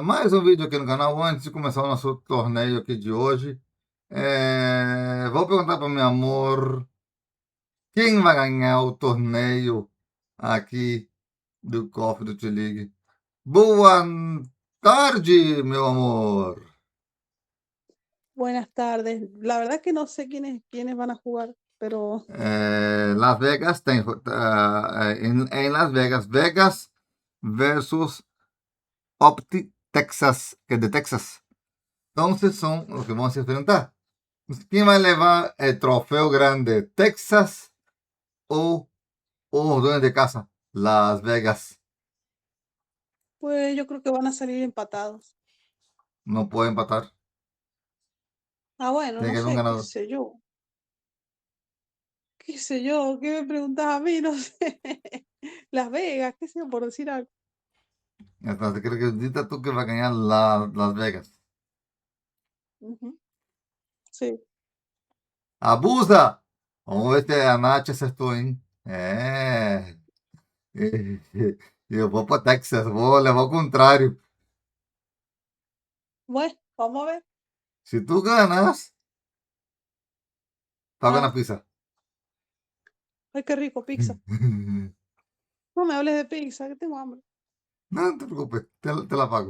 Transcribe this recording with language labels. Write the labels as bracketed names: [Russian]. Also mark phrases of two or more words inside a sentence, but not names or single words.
[Portuguese] Mais um vídeo aqui no canal. Antes de começar o nosso torneio aqui de hoje, vou perguntar para meu amor quem vai ganhar o torneio aqui do Cofre do T-League. Boa tarde, meu amor. [Spanish] Buenas tardes. La verdad que no sé quiénes van a jugar, pero [Portuguese] Las Vegas tem em Las Vegas, Vegas versus Opti Texas, que é de Texas. Então, são os que vão se enfrentar. Quem vai levar o troféu grande? Texas ou os donos de casa? [Spanish] Las Vegas. pues yo creo que van a salir empatados. [Portuguese] Não pode empatar. [Spanish] Ah, bueno, [Portuguese] Tem [Spanish] no [Portuguese] que haber um [Spanish] sé, qué [Portuguese] ganador. [Spanish] sé yo. ¿Qué sé yo? ¿Qué me preguntas a mí? No sé. Las Vegas, qué sé yo, por decir algo. [Portuguese] Então, você acredita tu que vai ganhar Las Vegas? [Spanish] Ujú. Sí. [Portuguese] Abusa! Vamos ver se a Nath acertou, hein? Eu vou para Texas, vou levar ao contrário. [Spanish] Bueno, vamos a ver. [Portuguese] Se [Spanish] tu ganas, [Portuguese] paga na Ah, pizza. [Spanish] ay, qué rico, pizza. No me hables de pizza, que tengo hambre. [Portuguese] Não te preocupes, [Spanish] te la pago.